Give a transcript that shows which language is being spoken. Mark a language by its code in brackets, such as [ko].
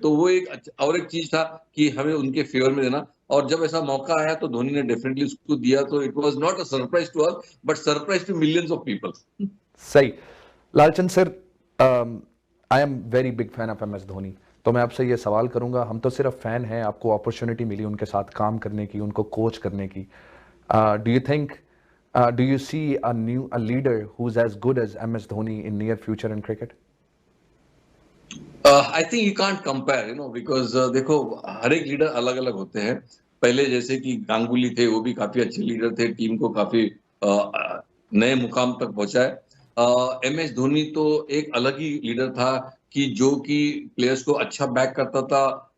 [hi] तो वो एक और एक चीज था कि हमें उनके फेवर में देना, और जब ऐसा मौका आया तो धोनी ने डेफिनेटली उसको दिया। [en] तो it was not a surprise to us but surprise to millions of people. [hi] सही। Lalchand sir, [en] I am very big fan of [hi] MS Dhoni, तो मैं आपसे ये सवाल करूंगा, हम तो सिर्फ फैन हैं, आपको अपॉर्चुनिटी मिली उनके साथ काम करने की, उनको कोच करने की। [en] Do you see a leader who's as good as MS Dhoni in near future in cricket? I think you can't compare, because [hi] देखो हर एक लीडर अलग अलग होते हैं। पहले जैसे कि गांगुली थे, वो भी काफी अच्छे लीडर थे, टीम को काफी नए मुकाम तक पहुंचाए। MS धोनी तो एक अलग ही लीडर था कि जो कि प्लेयर्स को अच्छा बैक करता था।